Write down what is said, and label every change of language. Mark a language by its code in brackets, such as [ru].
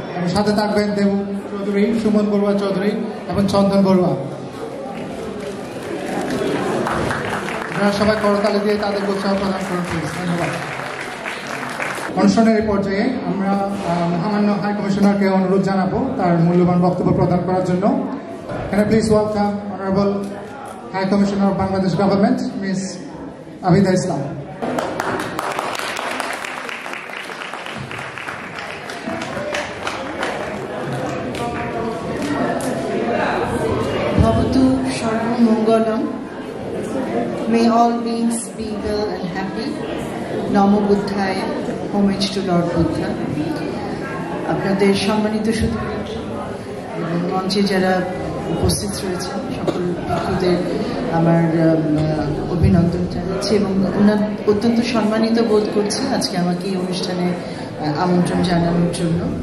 [bn] এবং সাথে থাকবেন দেবু চৌধুরী, সুমন বড়ুয়া চৌধুরী এবং চন্দন বড়ুয়া। আপনারা সবাই করতালি দিয়ে তাদের উৎসাহ প্রদান করুন প্লিজ। ধন্যবাদ। অনুষ্ঠানের এই পর্যায়ে আমরা মহামান্য হাই কমিশনারকে অনুরোধ জানাবো তার মূল্যবান বক্তব্য প্রদান করার জন্য। [en] Can I please welcome Honorable High Commissioner of Bangladesh Government, Ms. Abida Islam. [pi] Bhavatu Sarva Mangalam. [en] May all beings be well and happy. [pi] Namo Buddhaya. [en] Homage to Lord Buddha. [bn] আপনাদের সম্মানিত সুধীবৃন্দ এবং মঞ্চে যারা উপস্থিত রয়েছেন সকল ভিক্ষুদের আমার অভিনন্দন জানাচ্ছি এবং অত্যন্ত সম্মানিত বোধ করছি আজকে আমাকে এই অনুষ্ঠানে আমন্ত্রণ জানানোর জন্য।